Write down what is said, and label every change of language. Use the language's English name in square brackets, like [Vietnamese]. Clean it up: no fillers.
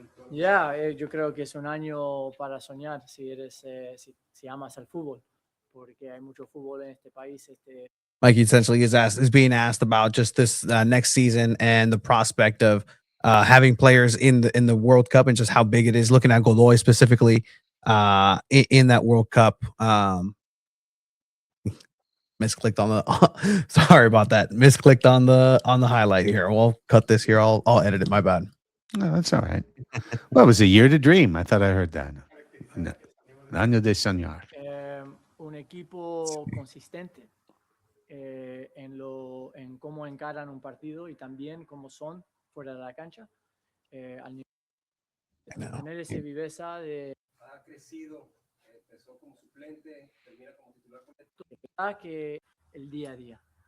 [Spanish] Yo creo que es un año para soñar si amas al fútbol, porque hay mucho fútbol en este país. [English] Mikey essentially is being asked about just this next season and the prospect of having players in the World Cup and just how big it is. Looking at Godoy specifically in that World Cup. Misclicked on the. Sorry about that. Misclicked on the highlight here. We'll cut this here. I'll edit it. My bad. No, that's all right. Well, it was a year to dream. I thought I heard that. [Spanish] Año de soñar. Un equipo consistente en cómo encaran un partido y también cómo son fuera de la cancha. Tener esa viveza de ha crecido, empezó como suplente, termina como titular que el día a día.